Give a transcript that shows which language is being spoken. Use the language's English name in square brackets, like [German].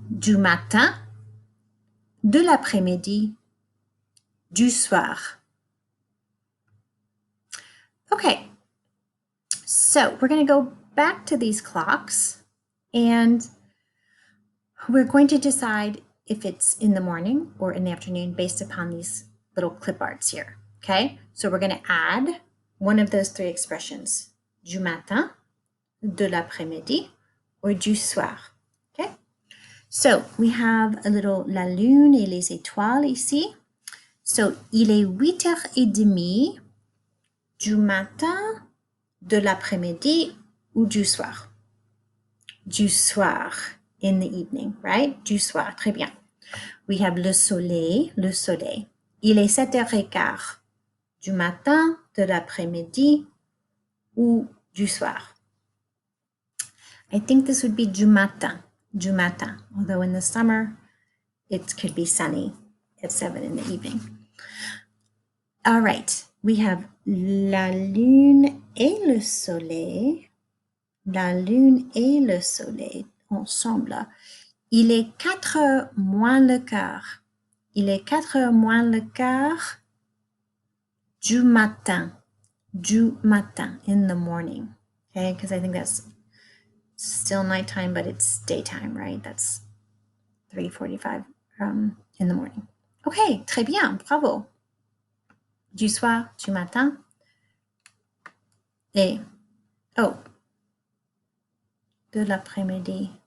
[French] Du matin, de l'après-midi, du soir. [English] Okay, so we're going to go back to these clocks and we're going to decide if it's in the morning or in the afternoon based upon these little clip arts here. Okay, so we're going to add one of those three expressions, [French] du matin, de l'après-midi, [English] or [French] du soir. [English] Okay, so we have a little [French] la lune et les étoiles ici. So, il est 8h30 du matin, de l'après-midi, ou du soir. Du soir, [English] in the evening, right? [French] Du soir, très bien. [English] We have [French] le soleil, le soleil. Il est 7h15 du matin, de l'après-midi, ou du soir. [English] I think this would be [French] du matin, [English] although in the summer, it could be sunny at 7 in the evening. All right, we have [French] la lune et le soleil. La lune et le soleil ensemble. Il est 4h moins le quart. Il est 4h moins le quart du matin. Du matin, [English] in the morning. Okay, because I think that's still nighttime, but it's daytime, right? That's 3:45 in the morning. Okay, [French] très bien, bravo. Du soir, du matin. Et, oh, de l'après-midi.